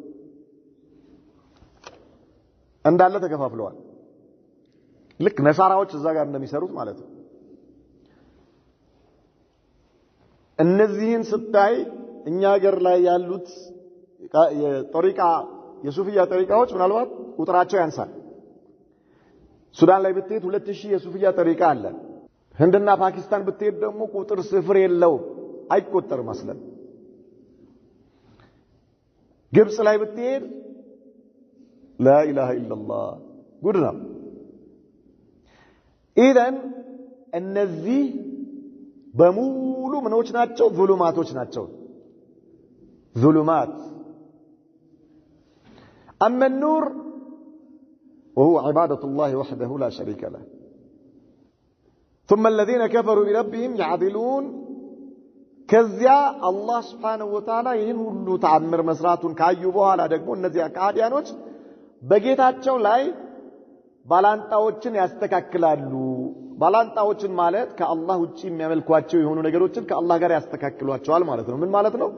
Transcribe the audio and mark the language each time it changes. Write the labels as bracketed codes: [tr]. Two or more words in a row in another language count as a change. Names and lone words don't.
[am] እንዳለ ተከፋፍለዋል። ልክ ነሳራዎች እዛ ጋር እንደሚሰሩት ማለት ነው። እነዚህን ስታይ እኛ ሀገር ላይ ያሉት የጠሪቃ የሱፊያ ጠሪቃዎች ምናልባት ቁጥራቸው ያንሳል። ሱዳን ላይ ብትሄድ 2000 የሱፊያ ጠሪቃ አለ። ህንድና ፓኪስታን ብትሄድ ደግሞ ቁጥር ስፍር የለውም፣ አይቆጠርም አስለን። ግብጽ ላይ ብትሄድ [ar] لا إله إلا الله [am] ጉድ ነው። ኢዘን እነዚህ በሙሉ ምኖች ናቸው? ዙሉማቶች ናቸው። [ar] ዙሉማት أما النور وهو عبادة الله وحده لا شريك له ثم الذين كفروا بربهم يعدلون [am] ከዚያ አላህ [ar] سبحانه وتعالى [am] ይህን ሁሉ ተአምር መስራቱን ካዩ በኋላ ደግሞ እነዚያ ካዲያኖች በጌታቸው ላይ ባላንጣዎችን ያስተካክላሉ። ባላንጣዎችን ማለት ከአላህ ውጪ የሚያመልኳቸው የሆኑ ነገሮችን ከአላህ ጋር ያስተካክሏቸዋል ማለት ነው። ምን ማለት ነው?